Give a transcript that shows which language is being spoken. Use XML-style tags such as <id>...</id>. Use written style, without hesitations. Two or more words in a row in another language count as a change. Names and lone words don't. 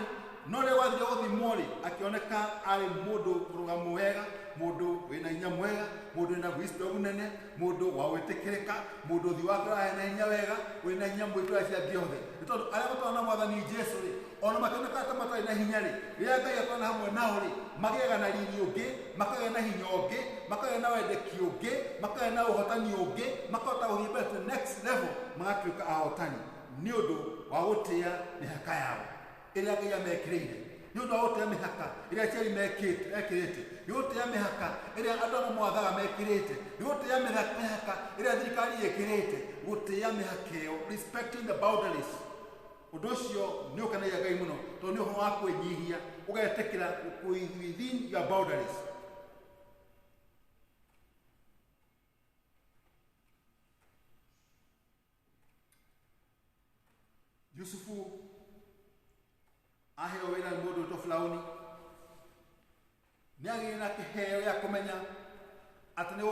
<ki>No rĩrĩa wathire gũthimwo rĩ, akĩoneka arĩ mũndũ mũrũgamu wega, mũndũ wĩna hinya mwega, mũndũ wĩna wisdom nene, mũndũ wa gwĩtĩkĩrĩka, mũndũ ũthiũ wake ũrarĩ na hinya wega, wĩna hinya mwĩtũra cia giothe. Nĩ tondũ arĩa matwarana na Mwathani Jesũ rĩ, ona makĩoneka ta matarĩ na hinya rĩ, rĩrĩa Ngai atwarana hamwe nao rĩ, magĩaga na riri ũngĩ, makagĩa na hinya ũngĩ, makagĩa na wendeki ũngĩ, makagĩa na ũhotani ũngĩ, makahota gũthiĩ mbere</ki> <en>to next level,</en> <ki>magatuĩka ahotani nĩ ũndũ wa gũtĩĩa mĩhaka yao ĩrĩa Ngai amekĩrĩire. ni undu wote mihaka ira cheri mekirite ni wote mihaka ira andũ mwathaga mekirite ni wote mihaka ira thirikari yekirite gutia mihaka iyo,</ki> <en>respecting the boundaries.</en> <ki>Undu ucio ni ukanagia Ngai muno tondu ni uhoro wa kwenyihia ugetekera</ki> <en>within your boundaries.</en> <ki>Yusufu aheo wĩra nĩ mũndũ wĩtwo Firaũni, nĩ agĩire na kĩheo gĩa kũmenya atĩ nĩ</ki>